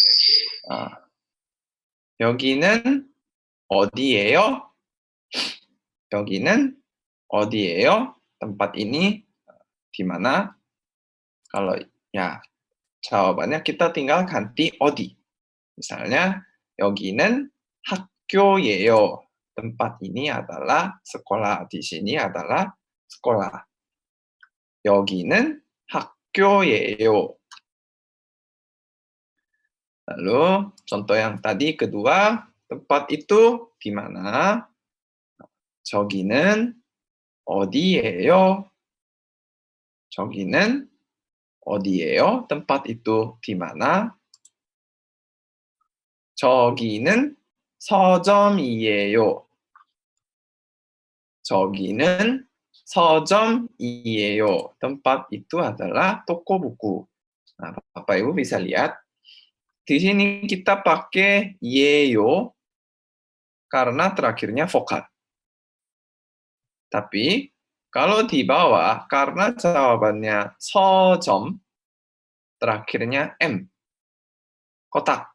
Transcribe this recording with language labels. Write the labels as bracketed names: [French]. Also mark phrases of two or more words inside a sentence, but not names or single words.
[Korean] 여기는 어디예요? 여기는 어디예요? [Indonesian] Tempat ini di mana? Kalau ya jawabannya kita tinggal ganti 어디. [Korean] Misalnya 여기는 학교예요. [Indonesian] Tempat ini adalah sekolah. Di sini adalah sekolah. [Korean] 여기는 학교예요. [Indonesian] Lalu contoh yang tadi kedua, tempat itu di mana? [Korean] 저기는 어디예요? 저기는 어디예요? [Indonesian] Tempat itu di mana? [Korean] 저기는 서점이에요. 저기는 서점이에요. [Indonesian] Tempat itu adalah toko buku. Nah, Bapak Ibu bisa lihat di sini kita pakai yeyo karena terakhirnya vokal. Tapi kalau di bawah karena jawabannya 서점 terakhirnya m kotak.